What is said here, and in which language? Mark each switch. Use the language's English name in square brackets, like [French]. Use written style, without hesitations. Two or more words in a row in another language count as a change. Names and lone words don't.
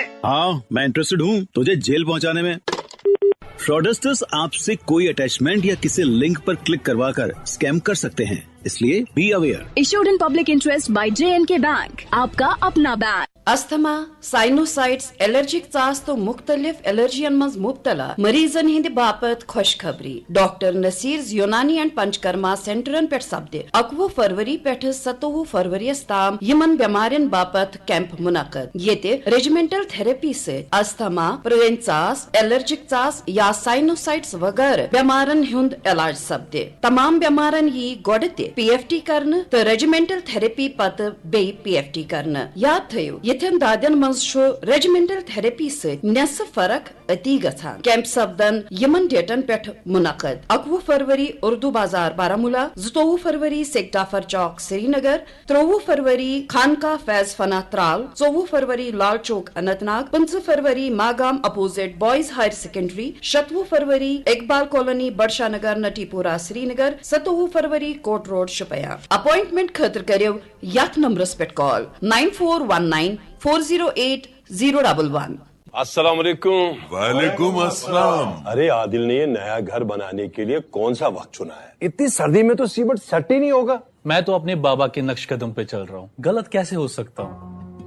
[Hindi] हाँ, मैं इंटरेस्टेड हूँ तुझे जेल पहुँचाने में। फ्रॉडस्टर्स आपसे कोई अटैचमेंट या किसी लिंक पर क्लिक करवाकर स्कैम कर सकते हैं, इसलिए [English] be aware. issued in public interest by J&K Bank, [Hindi] आपका अपना बैंक। [Kashmiri] अस्थमा, साइनोसाइट्स, एलर्जिक चास तो मुख्तलिफ एलर्जियन मज मुब्तला मरीजन हिंद बापत खुशखबरी। डॉक्टर नसीर यूनानी एंड पंचकर्मा सेंटरन पे सपदे 21 फरवरी पे 27 फरवरी ताम यमन बेमारियन बापत कैंप मुनक़द। ये [English] regimental therapy [Kashmiri] से अस्थमा, प्रोवेन चास, एलर्जिक चास या साइनोसाइट्स वगैरह बेमारन हुंद इलाज सपदे। तमाम बेमारन यी गोडते PFT करन तो [English] regimental therapy [Kashmiri] पत बे PFT करन। याद थयो यथन दादन मंज शो [English] regimental therapy [Kashmiri] से नेसफ फरक अति गछान। कैंप सपदन यमन डेटन पेठ मुनक़द 21 फरवरी उर्दू बाजार बारामूला, 22 फरवरी शेख जाफर चौक श्रीनगर, 23 फरवरी खानका फैज फना त्राल, 24 फरवरी लाल चौक अनंतनाग, 25 फरवरी मागाम अपोजिट बॉयज हायर सेकेंडरी, 27 फरवरी इकबाल कॉलोनी बड़शाह नगर नटीपुरा श्रीनगर, 27 फरवरी कोट रोड शुपया। अपॉइंटमेंट खतर करियो यथ नंबरस पे कॉल 9419408011। [Arabic] السلام عليكم. وعليكم السلام. [Hindi] अरे आदिल ने ये नया घर बनाने के लिए कौन सा वक्त चुना है? इतनी सर्दी में तो सीमेंट सेट ही नहीं होगा। मैं तो अपने बाबा के नक्श कदम पे चल रहा हूँ, गलत कैसे हो सकता हूँ?